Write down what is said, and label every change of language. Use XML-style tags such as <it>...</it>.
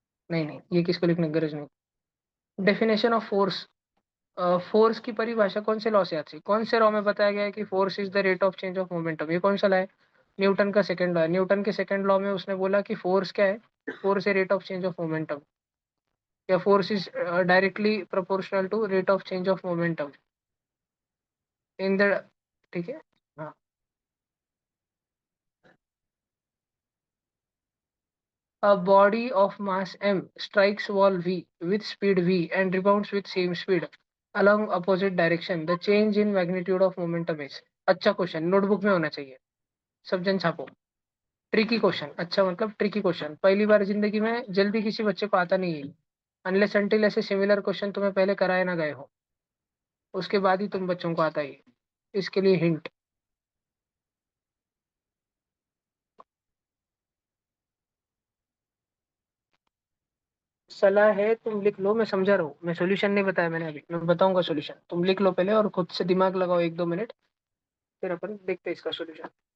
<hi>नहीं नहीं, ये किसको लिखने की गरज नहीं। डेफिनेशन ऑफ फोर्स, फोर्स की परिभाषा कौन से लॉ से आती है, कौन से लॉ में बताया गया है कि</hi> <en>force is the rate of change of momentum,</en> <hi>ये कौन सा लॉ है? न्यूटन का सेकंड लॉ है। न्यूटन के सेकंड लॉ में उसने बोला कि फोर्स क्या है, फोर्स है rate of change of momentum, या</hi> <en>force is directly proportional to rate of change of momentum in the,</en> <hi>ठीक है।</hi> <en>हाँ, a body of mass m strikes wall v with speed v and rebounds with same speed along opposite direction, the change in magnitude of momentum is।</en> <hi>अच्छा question, notebook में होना चाहिए, सब जन छापो। Tricky question, अच्छा मतलब ट्रिकी क्वेश्चन, पहली बार जिंदगी में जल्दी किसी बच्चे को आता नहीं है, अनलेस अनटिल ऐसे सिमिलर क्वेश्चन तुम्हें पहले कराए ना गए हो, उसके बाद ही तुम बच्चों को आता है। इसके लिए हिंट, सलाह है, तुम लिख लो, मैं समझा रहा हूँ, मैं सॉल्यूशन नहीं बताया मैंने अभी, मैं बताऊंगा सॉल्यूशन, तुम लिख लो पहले और खुद से दिमाग लगाओ 1-2 मिनट, फिर अपन देखते हैं इसका सॉल्यूशन।</hi>